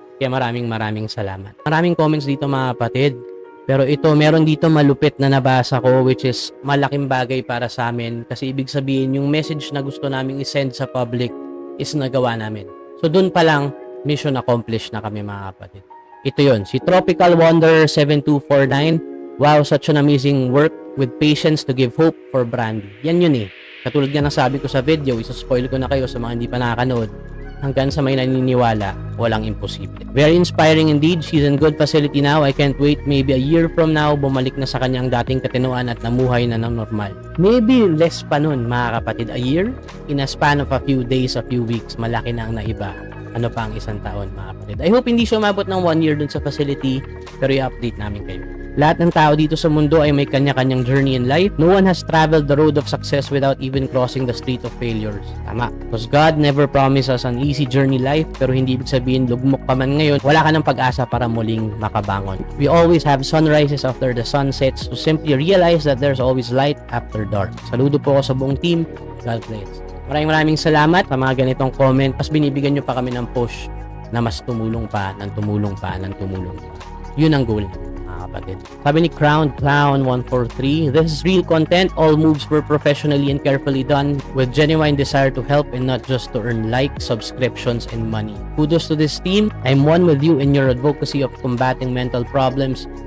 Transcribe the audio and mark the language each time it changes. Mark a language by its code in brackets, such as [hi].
[tl] Kaya maraming salamat. Maraming comments dito, mga kapatid. Pero ito, meron dito malupit na nabasa ko, which is malaking bagay para sa amin. Kasi ibig sabihin, yung message na gusto naming isend sa public is nagawa namin. So dun pa lang, mission accomplished na kami, mga kapatid. Ito yun, si Tropical Wonder 7249. [en] Wow, such an amazing work with patience to give hope for Brandy. [tl] Yan yun Katulad nga nasabi ko sa video, isa-spoil ko na kayo sa mga hindi pa nakakanood. Hanggang sa may naniniwala, walang imposible. [en] Very inspiring indeed. She's in good facility now. I can't wait. Maybe a year from now, [tl] bumalik na sa kanyang dating katinuan at namuhay na ng normal. Maybe less pa nun, mga kapatid. A year? [en] In a span of a few days, a few weeks, [tl] malaki na ang naiba. Ano pa ang isang taon, mga kapatid. [en] I hope [tl] hindi siya umabot ng 1 year dun sa facility, pero i-update namin kayo. Lahat ng tao dito sa mundo ay may kanya-kanyang journey in life. [en] No one has traveled the road of success without even crossing the street of failures. [tl] Tama. [en] Because God never promised us an easy journey life, [tl] pero hindi ibig sabihin lugmok ka man ngayon, wala ka ng pag-asa para muling makabangon. [en] We always have sunrises after the sun sets to simply realize that there's always light after dark. [tl] Saludo po ako sa buong team. God bless. Maraming salamat sa mga ganitong comment. Mas binibigyan nyo pa kami ng push na mas tumulong pa, ng tumulong pa, ng tumulong pa. Yun ang goal, mga kapatid. Sabi ni [en] Crown Clown 143, this is real content. All moves were professionally and carefully done with genuine desire to help and not just to earn likes, subscriptions, and money. Kudos to this team. I'm one with you in your advocacy of combating mental problems.